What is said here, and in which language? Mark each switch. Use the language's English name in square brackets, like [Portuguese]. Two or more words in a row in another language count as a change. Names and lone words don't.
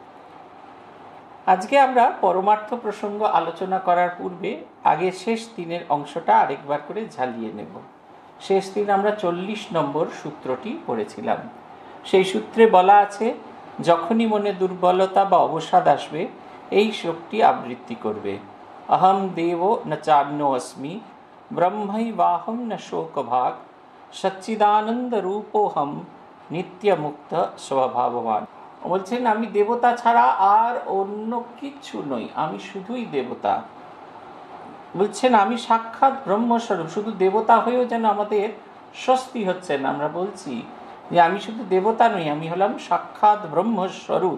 [Bangla] আজকে আমরা পরমার্থ প্রসঙ্গ আলোচনা করার পূর্বে আগে শেষ দিনের অংশটা আরেকবার করে ঝালিয়ে নেব। শেষ দিন আমরা 40 নম্বর সূত্রটি পড়েছিলাম। সেই সূত্রে বলা আছে, যখনই মনে দুর্বলতা বা অবসাদ আসবে, এই শ্লোকটি আবৃত্তি করবে। [Sanskrit] अहम देवो न चान्नो अस्मि ब्रह्मैवाहं न शोकभाग সচ্চিদানন্দ রূপোহম নিত্য মুক্ত স্বভাববান। [Bangla] বলছেন আমি দেবতা ছাড়া আর অন্য কিছু নই, আমি শুধুই দেবতা। বলছেন আমি সাক্ষাৎ ব্রহ্মস্বরূপ। শুধু দেবতা হয়েও যেন আমাদের স্বস্তি হচ্ছে না। আমরা বলছি যে আমি শুধু দেবতা নই, আমি হলাম সাক্ষাৎ ব্রহ্মস্বরূপ।